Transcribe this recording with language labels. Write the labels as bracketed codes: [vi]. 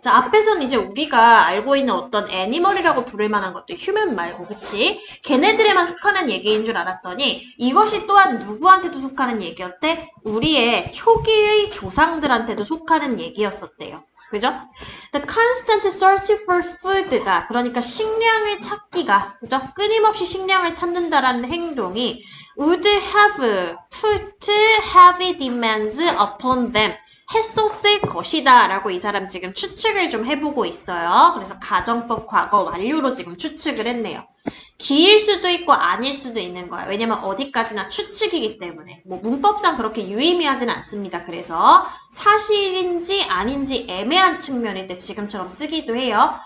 [ko] 자, 앞에서는 이제 우리가 알고 있는 어떤 애니멀이라고 부를 만한 것들, 휴먼 말고, 그치? 걔네들에만 속하는 얘기인 줄 알았더니 이것이 또한 누구한테도 속하는 얘기였대? 우리의 초기의 조상들한테도 속하는 얘기였었대요. 그죠? [en] The constant search for food가, [ko] 그러니까 식량을 찾기가, 그죠? 끊임없이 식량을 찾는다라는 행동이 [en] would have put heavy demands upon them. [ko] 했었을 것이다 라고 이 사람 지금 추측을 좀 해보고 있어요. 그래서 가정법 과거 완료로 지금 추측을 했네요. 기일 수도 있고 아닐 수도 있는 거야. 왜냐면 어디까지나 추측이기 때문에. 뭐 문법상 그렇게 유의미하지는 않습니다. 그래서 사실인지 아닌지 애매한 측면일 때 지금처럼 쓰기도 해요.